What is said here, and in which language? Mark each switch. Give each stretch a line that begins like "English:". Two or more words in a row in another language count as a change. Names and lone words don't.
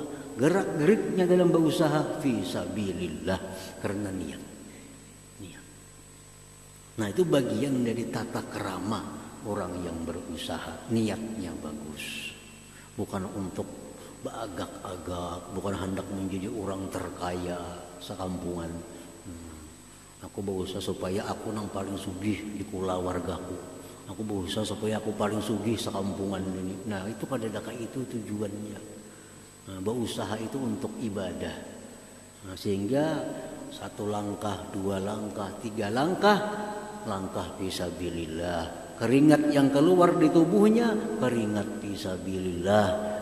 Indonesian: Gerak-geriknya dalam berusaha
Arabic: fi sabilillah
Indonesian: karena niat. Nah, itu bagian dari tata kerama orang yang berusaha, niatnya bagus. Bukan untuk beragak-agak, bukan hendak menjadi orang terkaya sekampungan. Aku berusaha supaya aku nang paling sugih di kula wargaku. Aku berusaha supaya aku paling sugih sekampungan ini. Nah, itu kadang-kadang itu tujuannya. Nah, berusaha itu untuk ibadah. Nah, sehingga 1 langkah, 2 langkah, 3 langkah fisabilillah. Keringat yang keluar di tubuhnya keringat fisabilillah.